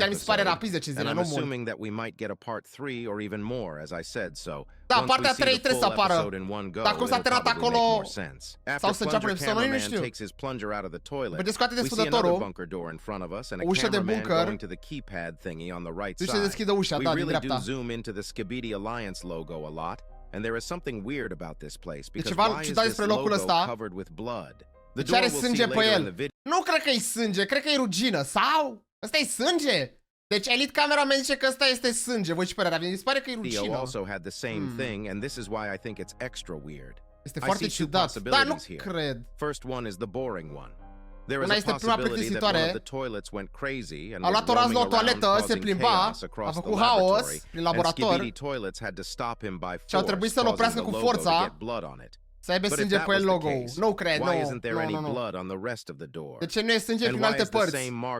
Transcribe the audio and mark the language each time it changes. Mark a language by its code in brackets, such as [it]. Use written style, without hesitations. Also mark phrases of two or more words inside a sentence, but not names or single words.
[ro] Chiar mi se pare rapid 10 zile, nu mult. Da, partea 3 trebuie să apară. Dar cum s-a terminat acolo, sau să înceapă un episod, nu știu. Vedeți, scoate desfundătorul, o ușă de bunker, duci să deschidă ușa, da, din dreapta. [en] And there is something weird about this place because why is this logo covered with blood? [ro] Deci are sânge pe el. Nu cred că e sânge, cred că e rugină. Sau? Ăsta e sânge? Deci Elite Cameraman zice că ăsta este sânge. Voi ce părere aveți? Mi se pare că e rugină. [en] Theo also had the same thing and this is why I think it's extra weird. [ro] Este foarte ciudat. Dar nu cred. [en] First one is the boring one. [ro] Una este prima plictisitoare. A luat o rază la o toaletă, se plimba, a făcut haos prin laborator și au trebuit să-l oprească cu forța să aibă sânge pe el logo. Nu cred, nu. De ce nu e sânge prin alte părți?